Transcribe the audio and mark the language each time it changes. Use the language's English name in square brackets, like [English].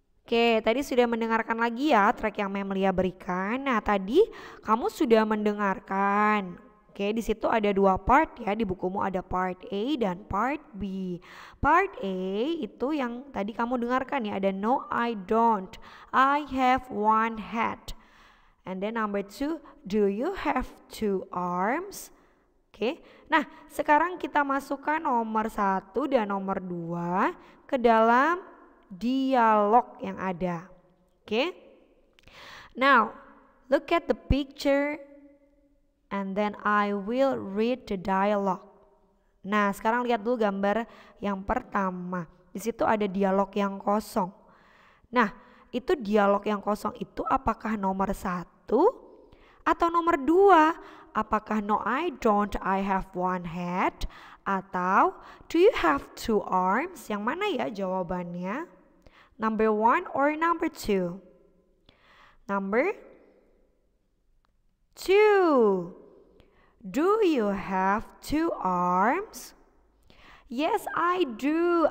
[Indonesian] Oke, tadi sudah mendengarkan lagi ya track yang Memelia berikan. Nah, tadi kamu sudah mendengarkan. Oke, di situ ada 2 part ya, di bukumu ada part A dan part B. Part A itu yang tadi kamu dengarkan ya, ada [English] no, I don't. I have 1 head. And then number 2, do you have 2 arms? [Indonesian] Oke, nah sekarang kita masukkan nomor 1 dan nomor 2 ke dalam dialog yang ada. [English] Okay? Now, look at the picture and then I will read the dialogue. [Indonesian] Nah, sekarang lihat dulu gambar yang pertama. Di situ ada dialog yang kosong. Nah, itu dialog yang kosong itu apakah nomor 1 atau nomor 2? Apakah [English] no, I don't, I have 1 head? [Indonesian] Atau [English] do you have 2 arms? [Indonesian] Yang mana ya jawabannya? [English] Number 1 or number 2? Number 2. Do you have 2 arms? Yes, I do.